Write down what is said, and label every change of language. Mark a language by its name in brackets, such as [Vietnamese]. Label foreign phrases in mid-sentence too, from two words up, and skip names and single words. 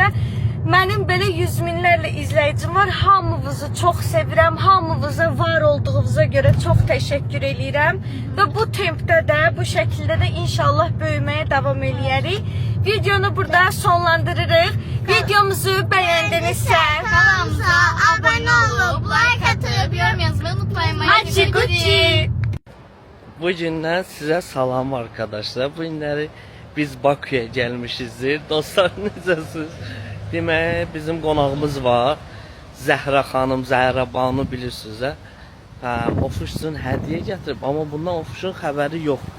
[Azerbaijani] Mənim belə yüz minlərlə izləyicim var. Hamınızı çox sevirəm. Hamınıza var olduğunuza görə çox təşəkkür eləyirəm. Və bu tempdə də, bu şəkildə də inşallah böyüməyə davam eləyərik. Videonu burada sonlandırırıq. Videomuzu bəyəndinizsə [Turkish] Kanalımıza abone olup, like atıp, yorum yazmayı unutmayın. Açı Gucci. [Azerbaijani] Bu gündən sizə salam arkadaşlar. Bu günləri biz Bakıya gəlmişizdir. Dostlar necəsiniz? Demək bizim qonağımız var. Zəhra xanım, Zəhra Banu bilirsiniz hə? Hə, Ofuş üçün hədiyyə gətirib, amma bundan Ofuşun xəbəri yoxdur.